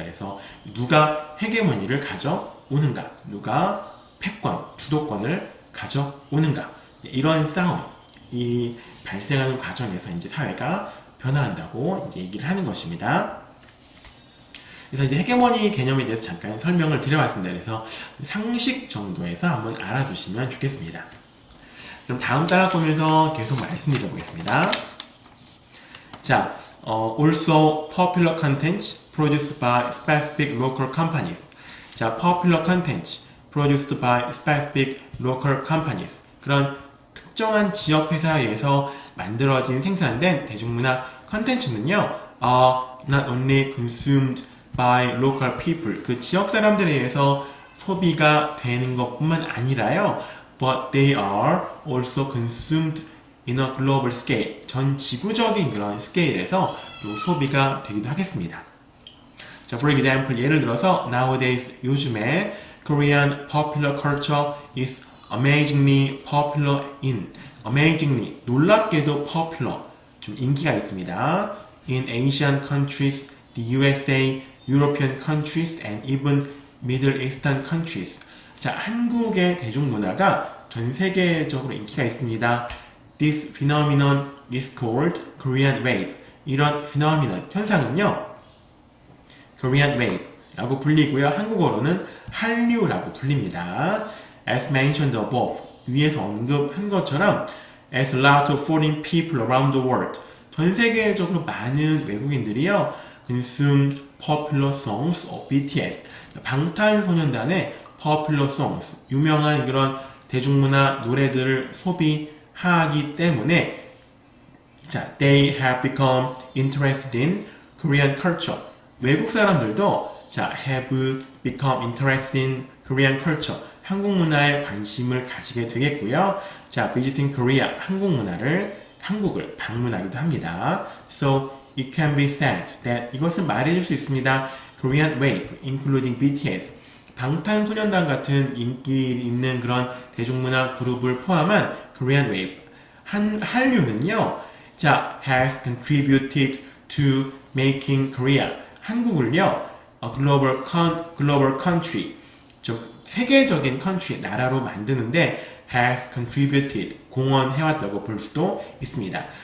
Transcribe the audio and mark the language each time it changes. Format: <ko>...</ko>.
<ko>그래서 누가 헤게모니를 가져오는가, 누가 패권, 주도권을 가져오는가, 이런 싸움이 발생하는 과정에서 이제 사회가 변화한다고 이제 얘기를 하는 것입니다. 그래서 이제 헤게모니 개념에 대해서 잠깐 설명을 드려봤습니다. 그래서 상식 정도에서 한번 알아두시면 좋겠습니다. 그럼 다음 단락 보면서 계속 말씀드려 보겠습니다.</ko> <en>자, also popular contents produced by specific local companies. 자, popular contents produced by specific local companies.</en> <ko>그런 특정한 지역 회사에 의해서 만들어진 생산된 대중문화 컨텐츠는요,</ko> <en>not only consumed by local people.</en> <ko>그 지역 사람들에 의해서 소비가 되는 것뿐만 아니라요,</ko> <en>but they are also consumed in a global scale.</en> <ko>전 지구적인 그런 스케일에서 또 소비가 되기도 하겠습니다.</ko> <en>자, for example,</en> <ko>예를 들어서</ko> <en>nowadays,</en> <ko>요즘에</ko> <en>Korean popular culture is amazingly popular in, amazingly,</en> <ko>놀랍게도</ko> <en>popular,</en> <ko>좀 인기가 있습니다.</ko> <en>in Asian countries, the USA, European countries, and even Middle Eastern countries.</en> <ko>자, 한국의 대중문화가 전 세계적으로 인기가 있습니다.</ko> <en>This phenomenon is called Korean wave.</en> <ko>이런 phenomenon, 현상은요, Korean wave 라고 불리고요. 한국어로는 한류라고 불립니다.</ko> <en>As mentioned above,</en> <ko>위에서 언급한 것처럼</ko> <en>as a lot of foreign people around the world,</en> <ko>전 세계적으로 많은 외국인들이요,</ko> <en>consume popular songs of BTS, 방탄소년단의 popular songs,</en> <ko>유명한 그런 대중문화 노래들을 소비하기 때문에,</ko> <en>자, they have become interested in Korean culture.</en> <ko>외국 사람들도</ko> <en>자, have become interested in Korean culture.</en> <ko>한국 문화에 관심을 가지게 되겠고요. 자,</ko> <en>visiting Korea,</en> <ko>한국을 방문하기도 합니다.</ko> <en>So, it can be said that,</en> <ko>이것은 말해줄 수 있습니다.</ko> <en>Korean wave, including BTS,</en> <ko>방탄소년단 같은 인기 있는 그런 대중문화 그룹을 포함한 Korean wave, 한류는요, 자,</ko> <en>has contributed to making Korea,</en> <ko>한국을요,</ko> <en>a global country,</en> <ko>좀 세계적인 country, 나라로 만드는데</ko> <en>has contributed,</en> <ko>공헌해왔다고 볼 수도 있습니다.</ko>